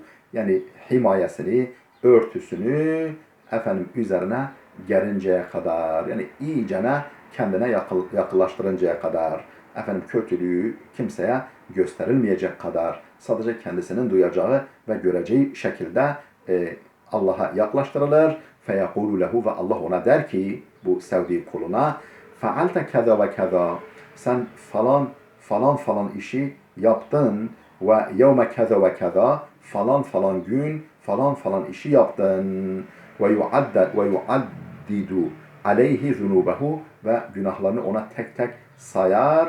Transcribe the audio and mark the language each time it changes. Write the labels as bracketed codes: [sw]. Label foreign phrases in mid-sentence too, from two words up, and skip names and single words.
[tr] Yani himayesini, örtüsünü efendim üzerine gerinceye kadar, yani iyicene kendine yakınlaştırıncaya kadar, efendim kötülüğü kimseye gösterilmeyecek kadar, sadece kendisinin duyacağı ve göreceği şekilde Allah'a yaklaştırılır. [ar] فَيَقُولُ لَهُ [tr] ve Allah ona der ki, bu sevdiği kuluna, [ar] فَعَلْتَ كَذَا وَكَذَا, [tr] sen falan işi yaptın, [ar] ويوم كذا وكذا, [tr] falan gün falan işi yaptın, [ar] ويعدد عليه ذنوبه, [tr] ve günahlarını ona tek tek sayar.